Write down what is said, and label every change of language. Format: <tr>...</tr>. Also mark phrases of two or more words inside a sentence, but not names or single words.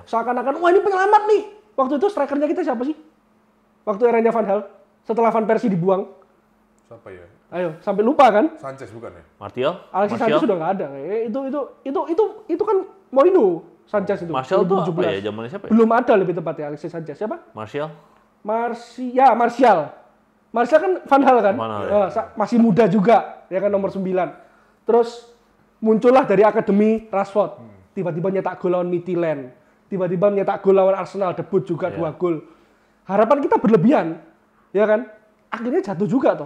<id>Seakan-akan wah ini penyelamat nih. Waktu itu strikernya kita siapa sih? Waktu eranya Van Gaal, setelah Van Persie dibuang. Siapa ya? Ayo, sampai lupa kan? Sanchez bukan ya? Alexis Sanchez sudah nggak ada. Itu kan Mourinho Sanchez itu. Martial itu apa ya? Zamannya siapa ya? Belum ada lebih tepatnya Alexis Sanchez. Siapa? Martial. Martial kan Van Gaal kan? Masih muda juga, ya kan nomor 9. Terus muncullah dari akademi Rashford. Tiba-tiba nyetak gol lawan Midtjylland. Tiba-tiba nyetak gol lawan Arsenal, debut juga 2 gol. Harapan kita berlebihan, ya kan? Akhirnya jatuh juga toh.</id>